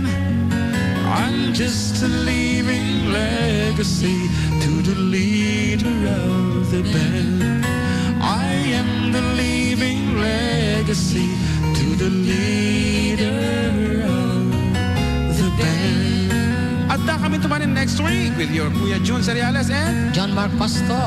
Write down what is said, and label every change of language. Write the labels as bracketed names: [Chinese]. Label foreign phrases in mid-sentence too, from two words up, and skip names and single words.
[English] I'm just a living legacy to the leader of the band. I am the living legacy to the leader of the band. [Iloko] Adda kami tumanin [English] next week with your [Iloko] Kuya June Seriales and John Mark Pastor.